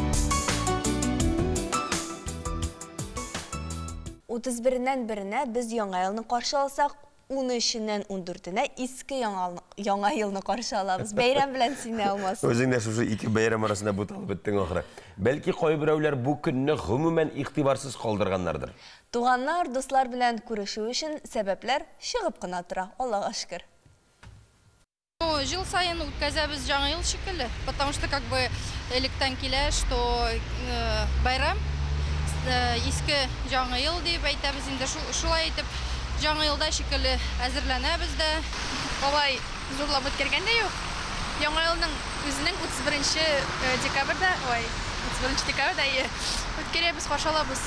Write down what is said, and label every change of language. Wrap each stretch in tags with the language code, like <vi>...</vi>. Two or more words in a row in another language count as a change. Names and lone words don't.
<tt>31-нән 1-нә без яңа елны каршы алсак, 13-нән 14-нә иске яңа елны каршы алабыз. Бәйрәм белән сине алмас. Өзең дә шушы ике бәйрәм арасында буталып беттең ахыры. Бәлки кайберәүләр бу көнне гомумән игътибарсыз калдырганнардыр. Туганнар, дуслар белән күрешү өчен сәбәпләр чыгып кына тора. Аллага шөкер. Жыл сайын үткәзәбез жаңа ел шикелле,</tt> <ru>потому что как бы</ru> <tt>электән килә, что байрам иске жаңа ел дип әйтәбез инде, шулай итеп жаңа елда шикелле әзерләнәбез дә. Алай зурлап үткәргән дә юк. Яңа елның үзенең 31 декабрьдә, 31 декабрьдә үткәрәбез, каршы алабыз.</tt>